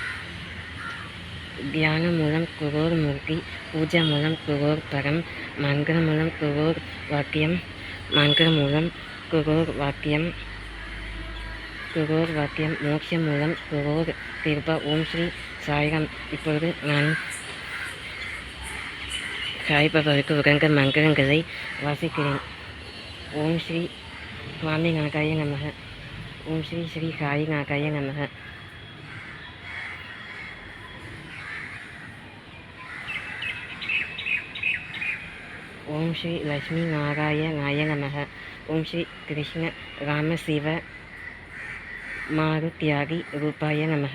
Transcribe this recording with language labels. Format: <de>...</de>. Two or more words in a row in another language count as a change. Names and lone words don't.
<sa>ध्यानं मूलं गुरोः मूर्तिः, पूजा मूलं गुरोः परम्, मन्त्र मूलं गुरोः वाक्यम्, मोक्षं मूलं गुरोः कृपा.</sa> <ta>ஓம் ஸ்ரீ சாய்ராம். இப்பொழுது நான் சாய்பாபாவுக்கு உகந்த மந்திரங்களை வாசிக்கிறேன்.</ta> <sa>ॐ श्री स्वामिनाथाय नमः। ओम श्री श्री साईनाथाय नमः। ओम श्री लक्ष्मी नारायणाय नमः। ओम श्री कृष्ण राम शिव मारुत्यागी रूपाय नमः।</sa>